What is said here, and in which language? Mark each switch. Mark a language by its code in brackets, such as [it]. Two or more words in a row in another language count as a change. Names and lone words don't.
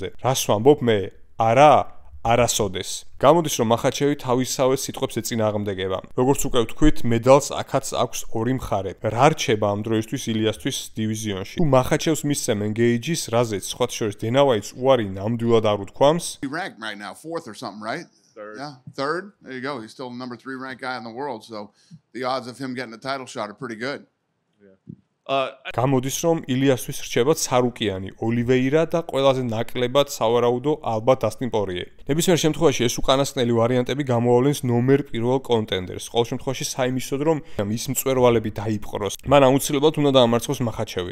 [ka] რას ვამბობ მე? არა? არასოდეს. გამოდის, რომ მახაჩევი თავისსავე სიტყვებს ეწინააღმდეგება. როგორც უკვე ვთქვით, მედალს აქაც აქვს ორი მხარე. რა რჩება ამ დროისთვის ილიასთვის დივიზიონში? თუ მახაჩევს მისცემენ გეიჯის, რაზეც სხვათა შორის დენა ვაიტს უარი ნამდვილად არ უთქვამს. [en] He ranked right now 4th or something, right? Third. Yeah, third. There you go. He's still the number 3 ranked guy in the world, so the odds of him getting a title shot are pretty good. [ka] გამოდის, რომ ილიასთვის რჩება სარუკიანი, ოლივეირა და ყველაზე ნაკლებად სავარაუდო ალბათ დასტინ პორიე. ნებისმიერ შემთხვევაში ეს უკანასკნელი ვარიანტები გამოავლენს ნომერ პირველ კონტენდერს. ყოველ შემთხვევაში საიმისოდ, რომ ის მწვერვალები დაიპყროს, მან აუცილებლად უნდა დაამარცხოს მახაჩევი.